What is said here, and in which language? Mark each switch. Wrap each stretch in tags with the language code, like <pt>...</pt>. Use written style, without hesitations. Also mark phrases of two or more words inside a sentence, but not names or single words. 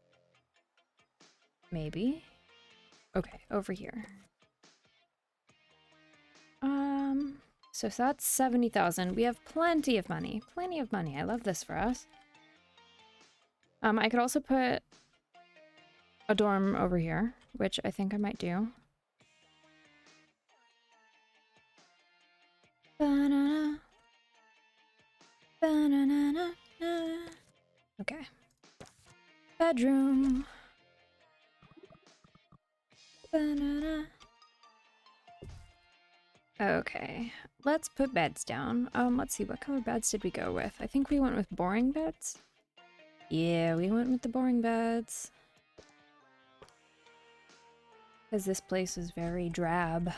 <en>Maybe. Okay, over here. So that's 70,000. We have plenty of money. Plenty of money. I love this for us. I could also put a dorm over here, which I think I might do. Ba-na-na. Ba-na-na-na-na. Okay. Bedroom. Ba-na-na. Okay, let's put beds down. Let's see, what color beds did we go with? I think we went with boring beds. Yeah, we went with the boring beds. Because this place is very drab.</en>